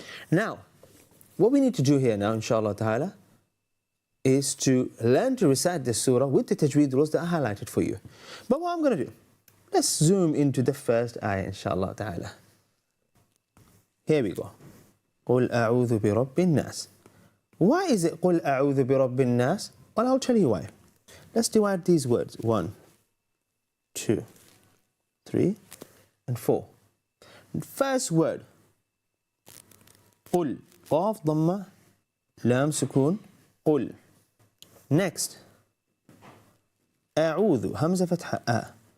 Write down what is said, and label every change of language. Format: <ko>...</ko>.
<en>Now, what we need to do here now, inshallah ta'ala, is to learn to recite this surah with the tajweed rules that I highlighted for you. But what I'm going to do, let's zoom into the first ayah, inshallah ta'ala. Here we go.</en> <ar>قُلْ أَعُوذُ بِرَبِّ النَّاسِ.</ar> <en>Why is it</en> <ar>قُلْ أَعُوذُ بِرَبِّ النَّاسِ?</ar> <en>Well, I'll tell you why. Let's divide these words. 1, 2, 3, and 4. First word. قُلْ.</en> <ar>قاف ضمة لام سكون. قُلْ. Next. أعوذ. همزة فتحة أ.</ar>